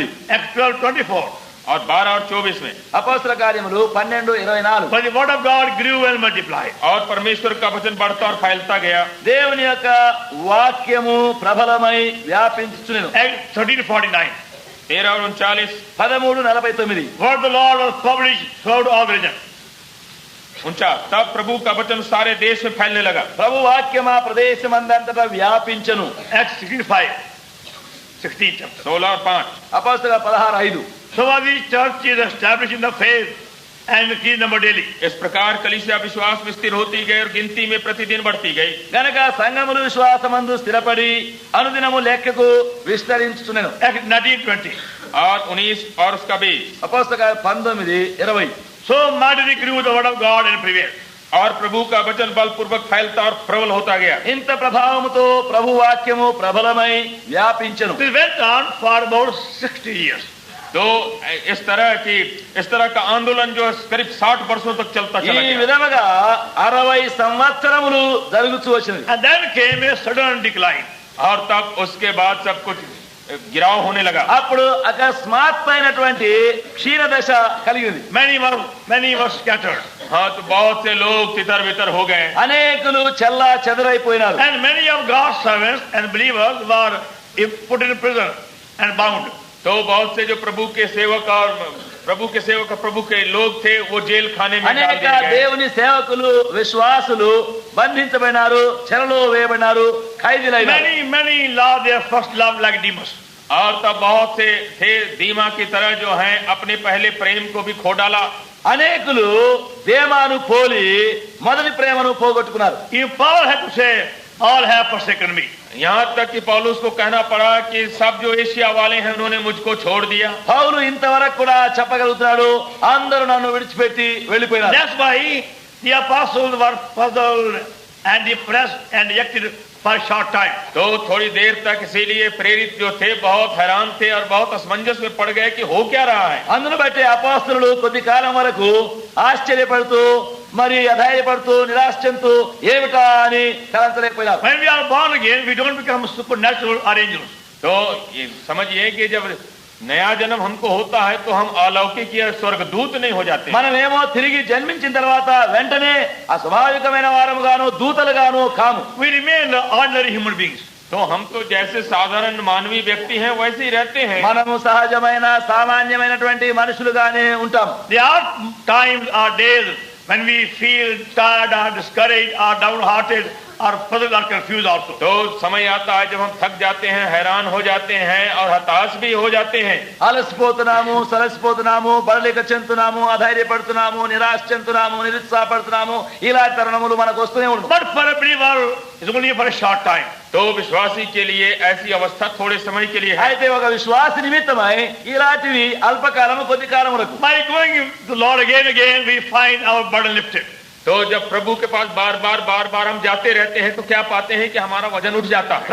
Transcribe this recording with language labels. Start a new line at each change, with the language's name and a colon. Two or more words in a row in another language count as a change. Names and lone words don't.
English: Acts 12:24.
Hindi: और 12 और 24 में
Telugu: అపోస్తల కార్యములు 12:24.
English: For the word of God grew and multiplied.
Hindi: और परमेश्वर का वचन बढ़ता और फैलता गया।
Telugu: దేవుని యొక్క వాక్యము ప్రబలమై వ్యాపించుచునెను.
English: Acts 13:49.
Hindi: 13 और 39, 13:49.
English: Word of the Lord was published throughout all region. 49,
Hindi: तब प्रभु का वचन सारे देश में फैलने लगा।
Telugu: ప్రభు వాక్యం ఆ ప్రదేశమందంతటా వ్యాపించెను.
English: Acts 16 chapter.
Hindi: 16 और 5,
Telugu: అపోస్తల 16:5.
English: So was the church is established in the faith and increased number daily.
Hindi: इस प्रकार कलीसिया विश्वास में स्थिर होती गई और गिनती में प्रतिदिन बढ़ती गई।
Telugu: గనక సంఘములు విశ్వాసమందు స్థిరపడి అనుదినము లెక్కకు విస్తరించుచునెను.
English: Acts 19:20.
Hindi: और 19 और उसका 20,
Telugu: అపోస్తల 19:20.
English: So mightily grew the word of God and prevailed.
Hindi: और प्रभु का वचन बलपूर्वक फैलता और प्रबल होता गया।
Telugu: ఇంత ప్రభావముతో ప్రభు వాక్యము ప్రబలమై వ్యాపించెను.
English: This went on for about 60 years.
Hindi: तो इस तरह का आंदोलन जो करीब 60 वर्षों तक चलता
Telugu: ఈ
Hindi: चला गया।
Telugu: విధముగా 60 సంవత్సరములు జరుగుతూ వచ్చినది.
English: And then came a sudden decline.
Hindi: और तब उसके बाद सब कुछ गिराव होने लगा।
Telugu: అప్పుడు అకస్మాత్తైనటువంటి క్షీణదశ కలిగింది.
English: Many were scattered.
Hindi: हाँ, तो बहुत से लोग तितर बितर हो गए
Telugu: అనేకులు చెల్లా చెదరైపోయినారు.
English: And many of God's servants and believers were put in prison and bound.
Hindi: तो बहुत से जो प्रभु के सेवक प्रभु के लोग थे वो जेल खाने में डाल
Telugu: అనేక
Hindi: दिए गए।
Telugu: దేవుని సేవకులు విశ్వాసులు బంధించబడినారు, చెరలో వేయబడినారు, ఖైదీలైనారు.
English: Many lost their first love like Demas.
Hindi: और तब बहुत से थे दीमा की तरह जो हैं अपने पहले प्रेम को भी खो डाला।
Telugu: అనేకులు దేమాను పోలి మొదటి ప్రేమను పోగొట్టుకున్నారు.
English: If Paul had to say, all have forsaken me.
Hindi: यहाँ तक कि पौलुस को कहना पड़ा कि सब जो एशिया वाले हैं उन्होंने मुझको छोड़ दिया।
Telugu: పౌలు ఇంతవరకు కూడా చెప్పగలుగుతున్నాడు, అందరూ నన్ను విడిచిపెట్టి వెళ్ళిపోయినారు.
English: That's why the apostles were puzzled and depressed and rejected for a short time.
Hindi: तो थोड़ी देर तक इसीलिए प्रेरित जो थे बहुत हैरान थे और बहुत असमंजस में पड़ गए कि हो क्या रहा है।
Telugu: అందును బట్టి అపోస్తలులు కొద్ది కాలం వరకు ఆశ్చర్యపడుతూ మరి అధైర్యపడుతూ నిరాశ చెందుతూ ఏమిటా అని తలంచలేకపోయినారు.
English: When we are born again, we don't become supernatural or angels.
Hindi: तो ये समझिए कि जब नया जन्म हमको होता है तो हम अलौकिक या स्वर्गदूत नहीं हो जाते।
Telugu: మనమేమో తిరిగి జన్మించిన తర్వాత వెంటనే అస్వాభావికమైన వారముగాను దూతలుగాను కాము.
English: We remain ordinary human beings.
Hindi: तो हम तो जैसे साधारण मानवीय व्यक्ति हैं वैसे ही रहते हैं।
Telugu: మనము సహజమైన సామాన్యమైనటువంటి మనుషులుగానే ఉంటాం.
English: There are times or days when we feel tired or discouraged or downhearted or puzzled or confused also.
Hindi: तो समय आता है जब हम थक जाते हैं, हैरान हो जाते हैं और हताश भी हो जाते हैं।
Telugu: అలసిపోతున్నాము, సలసిపోతున్నాము, బడలిక చెందుతున్నాము, అధైర్యపడుతున్నాము, నిరాశ చెందుతున్నాము, నిరుత్సాహపడుతున్నాము. ఇలాంటి తరుణములు మనకు వస్తూనే ఉంటాయి.
English: But for a believer, it's only for a short time.
Hindi: तो विश्वासी के लिए ऐसी अवस्था थोड़े समय के लिए है।
Telugu: అయితే ఒక విశ్వాస నిమిత్తమై ఇలాంటివి అల్పకాలము కొద్ది కాలములకు.
English: By going to the Lord again, we find our burden lifted.
Hindi: तो जब प्रभु के पास बार बार हम जाते रहते हैं तो क्या पाते हैं कि हमारा वजन उठ जाता है।